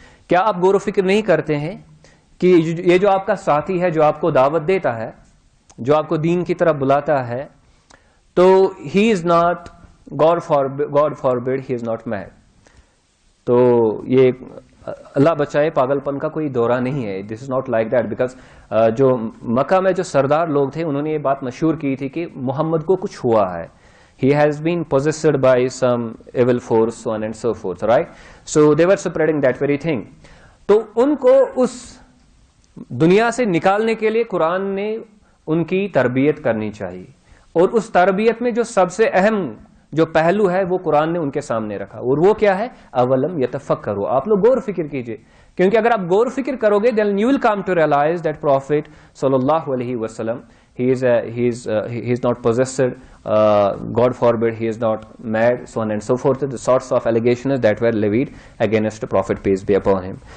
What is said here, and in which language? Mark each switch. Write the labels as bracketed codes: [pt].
[ur] کیا آپ غور و فکر نہیں کرتے ہیں کہ یہ جو آپ کا ساتھی ہے جو آپ کو دعوت دیتا ہے, جو آپ کو دین کی طرف بلاتا ہے, تو [en] He is not, God forbid, he is not mad. [ur] تو یہ اللہ بچائے پاگل پن کا کوئی دورہ نہیں ہے. [en] this is not like that, [ur] because جو مکہ میں جو سردار لوگ تھے انہوں نے یہ بات مشہور کی تھی کہ محمد کو کچھ ہوا ہے. [en] He has been possessed by some evil force, so on and so forth, right? So they were spreading that very thing. [ur] تو ان کو اس دنیا سے نکالنے کے لیے قرآن نے ان کی تربیت کرنی چاہیے, اور اس تربیت میں جو سب سے اہم جو پہلو ہے وہ قرآن نے ان کے سامنے رکھا, اور وہ کیا ہے, اولم یتفکروا, آپ لوگ غور فکر کیجئے, کیونکہ اگر آپ غور فکر کرو گے [en] then you will come to realize that Prophet sallallahu alaihi wasallam, he is not possessed, God forbid, he is not mad, so on and so forth, the sorts of allegations that were levied against the Prophet, peace be upon him.